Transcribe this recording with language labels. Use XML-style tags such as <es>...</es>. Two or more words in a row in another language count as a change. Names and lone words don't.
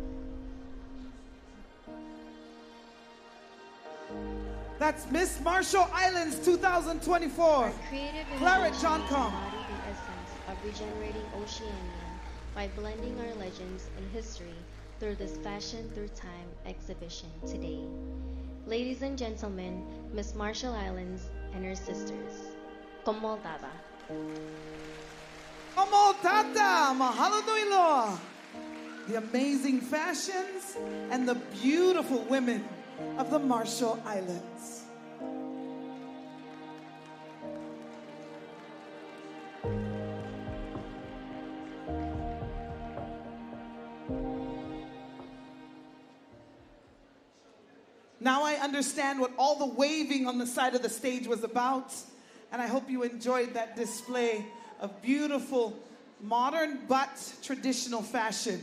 <en>That's Miss Marshall Islands 2024. Clara John Com. Embody the essence of regenerating Oceania by blending our legends and history through this Fashion Through Time exhibition today. Ladies and gentlemen, Miss Marshall Islands and her sisters.</en> <mh>Como tata. Como tata,</mh> <haw>mahalo nui loa.</haw> <en>The amazing fashions and the beautiful women of the Marshall Islands. Now I understand what all the waving on the side of the stage was about, and I hope you enjoyed that display of beautiful, modern but traditional fashion.</en>